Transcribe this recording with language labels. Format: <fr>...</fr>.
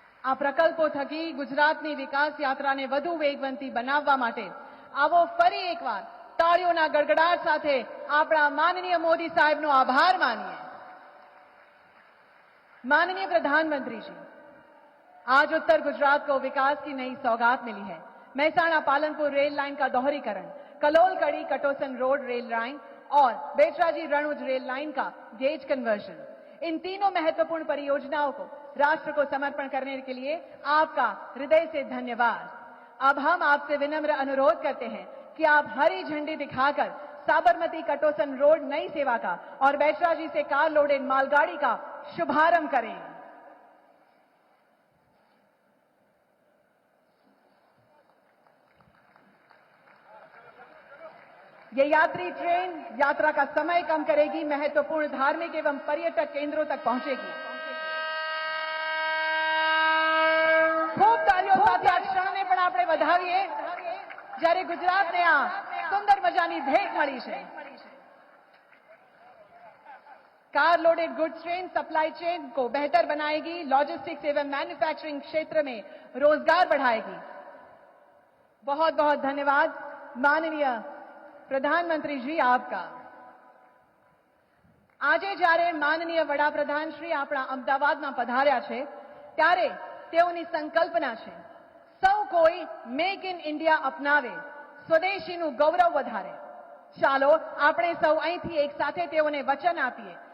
<gu>આ પ્રકલ્પો થકી ગુજરાતની વિકાસ યાત્રાને વધુ વેગવંતી બનાવવા માટે આવો ફરી એકવાર તાળીઓના ગડગડાટ સાથે આપણા માનનીય मोदी साहब નો આભાર માનીએ.</gu> <hi>माननीय प्रधानमंत्री जी, आज उत्तर गुजरात को विकास की नई सौगात मिली है. महसाणा पालनपुर रेल लाइन का दोहरीकरण, कलोल कड़ी कटोसन रोड रेल लाइन और बेचराजी रणुज रेल लाइन का गेज कन्वर्जन, इन तीनों महत्वपूर्ण परियोजनाओं को राष्ट्र को समर्पण करने के लिए आपका हृदय से धन्यवाद. अब हम आपसे विनम्र अनुरोध करते हैं कि आप हरी झंडी दिखाकर साबरमती कटोसन रोड नई सेवा का और बैचराजी से कार लोडेड मालगाड़ी का शुभारंभ करें. ये यात्री ट्रेन यात्रा का समय कम करेगी, महत्वपूर्ण धार्मिक एवं पर्यटक केंद्रों तक पहुंचेगी. खूब तालियों</hi> <gu>સાથે આ ક્ષણને પણ આપણે વધાવીએ જ્યારે ગુજરાતને આ સુંદર મજાની ભેટ મળી છે.</gu> <hi>Car loaded goods train supply chain को बेहतर बनाएगी, लॉजिस्टिक्स एवं मैन्युफैक्चरिंग क्षेत्र में रोजगार बढ़ाएगी. बहुत बहुत धन्यवाद माननीय प्रधानमंत्री जी आपका.</hi> <gu>આજે જ્યારે માનનીય વડાપ્રધાન શ્રી આપણા અમદાવાદમાં પધાર્યા છે ત્યારે તેઓની સંકલ્પના છે સૌ કોઈ મેક ઇન ઇન્ડિયા અપનાવે, સ્વદેશીનું ગૌરવ વધારે. ચાલો આપણે સૌ અહીંથી એક સાથે તેઓને વચન આપીએ</gu>